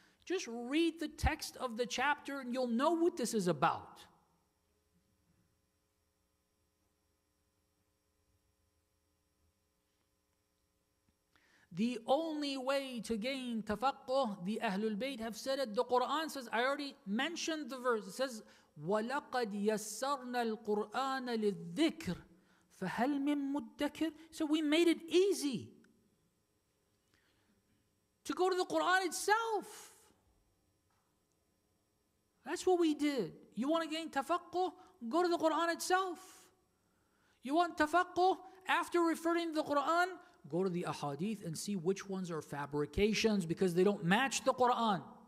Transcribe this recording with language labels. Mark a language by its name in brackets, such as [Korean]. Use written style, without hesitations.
[English] Just read the text of the chapter and you'll know what this is about. The only way to gain tafaqquh, the Ahlul Bayt have said it. The Quran says, I already mentioned the verse. It says, [Arabic] وَلَقَدْ يَسَّرْنَا الْقُرْآنَ لِلذِّكْرِ فَهَلْ مِن مُدَّكِرٍ. [English] So we made it easy to go to the Quran itself. That's what we did. You want to gain tafaqquh? Go to the Quran itself. You want tafaqquh? After referring to the Quran, go to the ahadith and see which ones are fabrications because they don't match the Quran.